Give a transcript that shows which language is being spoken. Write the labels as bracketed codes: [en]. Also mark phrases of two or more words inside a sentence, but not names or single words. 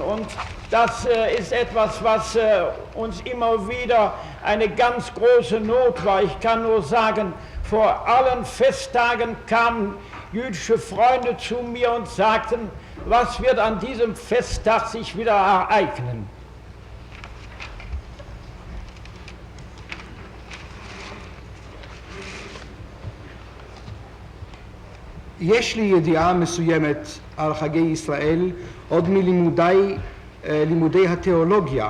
[de] Und das ist etwas, was uns immer wieder eine ganz große Not war. Ich kann nur sagen, vor allen Festtagen kamen jüdische Freunde zu mir und sagten, was wird an diesem Festtag sich wieder ereignen? [he] יש לי ידיעה מסוימת על חגי ישראל עוד מלימודי התיאולוגיה.